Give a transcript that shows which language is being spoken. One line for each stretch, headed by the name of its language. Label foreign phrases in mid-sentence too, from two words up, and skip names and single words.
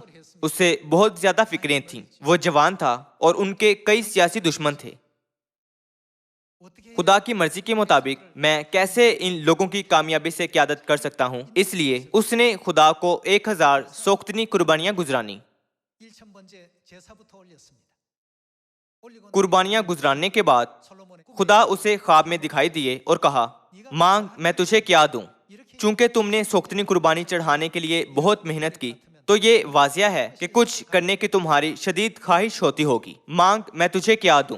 Urdu: اسے بہت زیادہ فکریں تھیں، وہ جوان تھا اور ان کے کئی سیاسی دشمن تھے۔ خدا کی مرضی کے مطابق میں کیسے ان لوگوں کی کامیابی سے قیادت کر سکتا ہوں؟ اس لیے اس نے خدا کو 1000 سوختنی قربانیاں گزرانی۔
Korean: 1000번째 제사부터 올렸습니다. 올리고
Urdu: قربانیاں گزرانے کے بعد
Korean: 솔로몬의
Urdu: خدا اسے خواب میں دکھائی دیے اور کہا، مانگ میں تجھے کیا دوں؟ چونکہ تم نے سوختنی قربانی چڑھانے کے لیے بہت محنت کی تو یہ واضح ہے کہ کچھ کرنے کی تمہاری شدید خواہش ہوتی ہوگی۔ مانگ میں تجھے کیا دوں؟